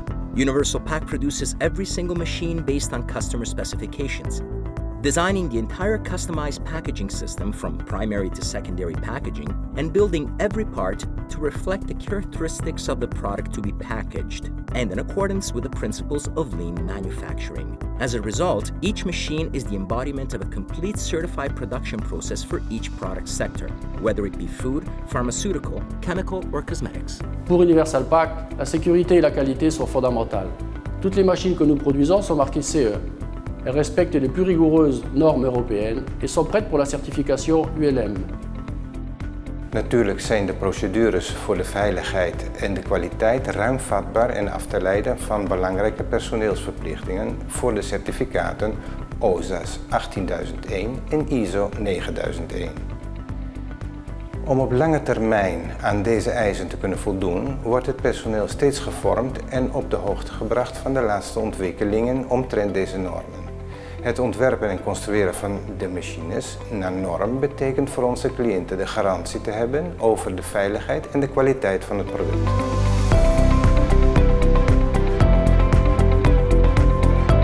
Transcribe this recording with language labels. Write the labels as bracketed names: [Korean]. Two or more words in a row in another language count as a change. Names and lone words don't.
[English] Universal Pack produces every single machine based on customer specifications, designing the entire customized packaging system from primary to secondary packaging, and building every part to reflect the characteristics of the product to be packaged, and in accordance with the principles of lean manufacturing. As a result, each machine is the embodiment of a complete certified production process for each product sector, whether it be food, pharmaceutical, chemical, or cosmetics. [French] Pour Universal Pack, la sécurité et la qualité sont fondamentales. Toutes les machines que nous produisons sont marquées CE. Elles respectent les plus rigoureuses normes européennes et sont prêtes pour la certification ULM. [Dutch] Natuurlijk zijn de procedures voor de veiligheid en de kwaliteit ruim vatbaar en af te leiden van belangrijke personeelsverplichtingen voor de certificaten OSAS 18001 en ISO 9001. Om op lange termijn aan deze eisen te kunnen voldoen, wordt het personeel steeds gevormd en op de hoogte gebracht van de laatste ontwikkelingen omtrent deze normen. Het ontwerpen en construeren van de machines naar norm betekent voor onze cliënten de garantie te hebben over de veiligheid en de kwaliteit van het product.